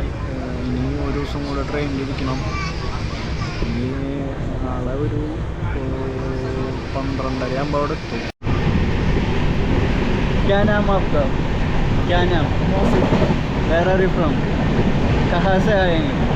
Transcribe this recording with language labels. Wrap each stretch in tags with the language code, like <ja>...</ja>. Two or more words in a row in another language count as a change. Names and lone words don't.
<ml>ഇനി ഒരു ദിവസം കൂടെ ട്രെയിനിലിരിക്കണം. ഇനി നാളെ ഒരു 12:30 ആകുമ്പോൾ അവിടെ എത്തും.</ml> <hi>क्या नाम आपका? क्या नाम?</hi> <en>Where are you from? कहाँ से आएंगे?</en>